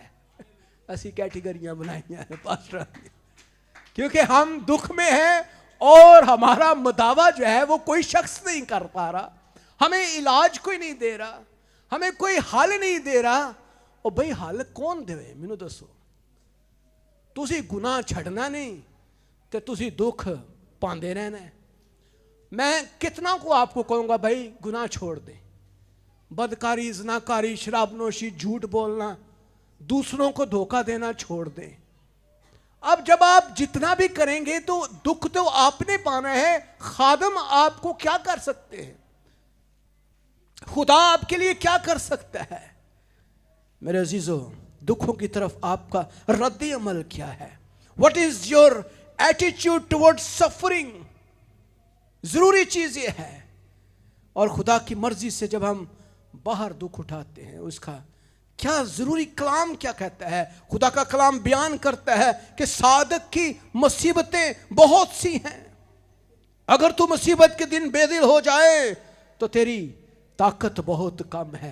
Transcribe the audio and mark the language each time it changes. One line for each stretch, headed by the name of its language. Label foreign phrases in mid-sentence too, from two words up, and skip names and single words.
Urdu: ایسی کیٹیگریاں بنائی ہیں پاسٹر، کیونکہ ہم دکھ میں ہیں، اور ہمارا مداوع جو ہے وہ کوئی شخص نہیں کر پا رہا، ہمیں علاج کوئی نہیں دے رہا، ہمیں کوئی حل نہیں دے رہا۔ اور بھئی حل کون دے؟
Punjabi: مینوں دسو، تسی گناہ چھڑنا نہیں تے تسی دکھ پاندے رہنا ہے۔
Urdu: میں کتنا کو آپ کو کہوں گا بھائی گناہ چھوڑ دیں، بدکاری، زناکاری، شراب نوشی، جھوٹ بولنا، دوسروں کو دھوکہ دینا چھوڑ دیں۔ اب جب آپ جتنا بھی کریں گے تو دکھ تو آپ نے پانا ہے، خادم آپ کو کیا کر سکتے ہیں؟ خدا آپ کے لیے کیا کر سکتا ہے؟ میرے عزیزو، دکھوں کی طرف آپ کا رد عمل کیا ہے؟
English: What is your attitude towards suffering?
Urdu: ضروری چیز یہ ہے. اور خدا کی مرضی سے جب ہم باہر دکھ اٹھاتے ہیں, اس کا کیا ضروری کلام کیا کہتا ہے؟ خدا کا کلام بیان کرتا ہے کہ صادق کی مصیبتیں بہت سی ہیں. اگر تو مصیبت کے دن بے دل ہو جائے تو تیری طاقت بہت کم ہے.